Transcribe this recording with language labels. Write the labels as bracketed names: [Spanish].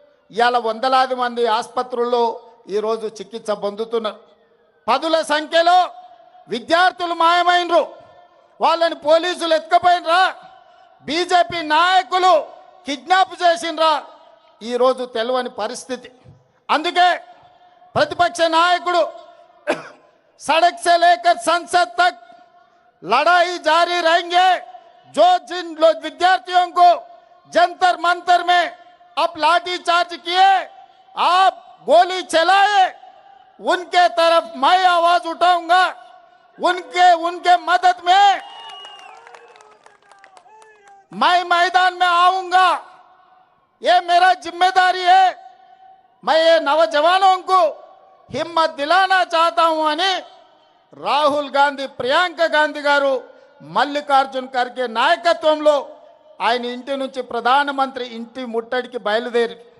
[Telugu] ఇవాళ వందలాది మంది ఆసుపత్రుల్లో ఈరోజు చికిత్స పొందుతున్నారు. పదుల సంఖ్యలో విద్యార్థులు మాయమైనరు, వాళ్ళని పోలీసులు ఎత్తుకుపోయినరా, బీజేపీ నాయకులు కిడ్నాప్ చేసినరా, ఈరోజు తెలియని పరిస్థితి. అందుకే [Hindi] प्रतिपक्ष नायकुడు सड़क से लेकर संसद तक लड़ाई जारी रहेंगे। जो जिन लोग विद्यार्थियों को जंतर मंतर में अब लाठी चार्ज किए, आप गोली चलाए, उनके तरफ मैं आवाज उठाऊंगा, उनके मदद में मैं मैदान में आऊंगा। ये मेरा जिम्मेदारी है। मैं ये नौजवानों को हिम्मत दिलाना चाहता हूं [Telugu] అని రాహుల్ గాంధీ, ప్రియాంక గాంధీ గారు మల్లికార్జున్ ఖర్గే నాయకత్వంలో ఆయన ఇంటి నుంచి ప్రధానమంత్రి ఇంటి ముట్టడికి బయలుదేరి.